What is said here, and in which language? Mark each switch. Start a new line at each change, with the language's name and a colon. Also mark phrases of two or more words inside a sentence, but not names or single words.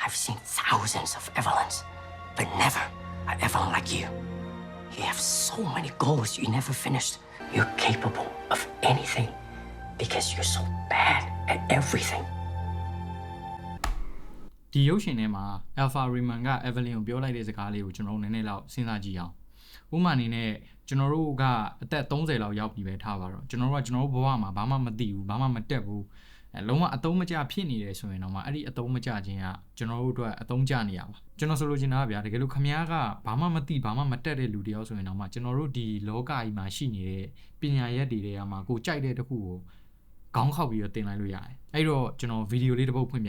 English: I've seen thousands of Evelyns, but never an Evelyn like you. You have so many goals you never finished. You're capable of anything because you're so bad at everything.
Burmese: ဒီရုပ်ရှင်ထဲမှာ Alpha Raymond က Evelyn ကိုပြောလိုက်တဲ့စကားလေးကိုကျွန်တော်တို့နည်းနည်းလောက်စဉ်းစားကြည့်အောင်ဥပမာအနေနဲ့ကျွန်တော်တို့ကအသက်30 လောက်ရောက်ပြီပဲထားပါတော့ကျွန်တော်တို့ဘဝမှာဘာမှမသိဘူးဘာမှမတက်ဘူးလုံးဝအသုံးမကျဖြစ်နေတယ်ဆိုရင်တော့မှအဲ့ဒီအသုံးမကျခြင်းကကျွန်တော်တို့အတွက်အသုံးကျနေရပါကျွန်တော်ဆိုလိုချင်တာဗျာတကယ်လို့ခမားကဘာမှမသိဘာမှမတက်တဲ့လူတယောက်ဆိုရင်တော့မှကျွန်တော်တို့ဒီလောကကြီးမှာရှိနေတဲ့ပညာရက်တွေထဲမှာကိုကြိုက်တဲ့တစ်ခုကိုခေါင်းခောက်ပြီးတော့တင်လိုက်လို့ရတယ်အဲ့တော့ကျွန်တော်ဗီဒီယိုလေးတစ်ပုဒ်ဖွင့်ပြမယ်